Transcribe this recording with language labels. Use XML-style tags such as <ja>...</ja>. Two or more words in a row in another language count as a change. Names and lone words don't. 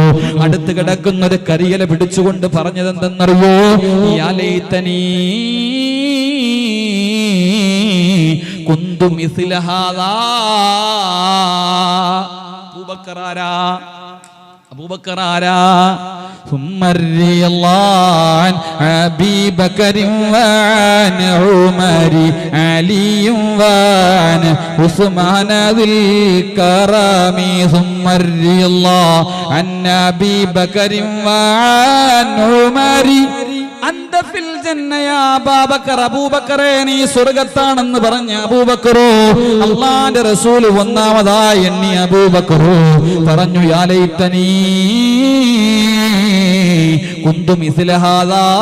<ml>അടുത്ത് കിടക്കുന്ന ഒരു കരിയല പിടിച്ചുകൊണ്ട് പറഞ്ഞത് എന്തെന്നറിയോ?</ml> <ar>يا ليتني كنت مثل هذا.</ar> <ml>അബൂബക്കർ ആരാ?</ml> <ar>ثم رضي الله عن أبي بكر وعن عمر علي وعن عثمان ذي الكرم. ثم رضي الله عن أبي بكر وعن عمر أنت في الجنة يا أبو بكر.</ar> <ml>അബൂബക്കറേ, നീ സ്വർഗ്ഗത്താണെന്ന് പറഞ്ഞ അബൂബക്കറോ, അല്ലാഹുവിന്റെ റസൂൽ ഒന്നാമതായി എണ്ണി അബൂബക്കറോ പറഞ്ഞു</ml> <ar>يا ليتني كنت مثل هذا.</ar>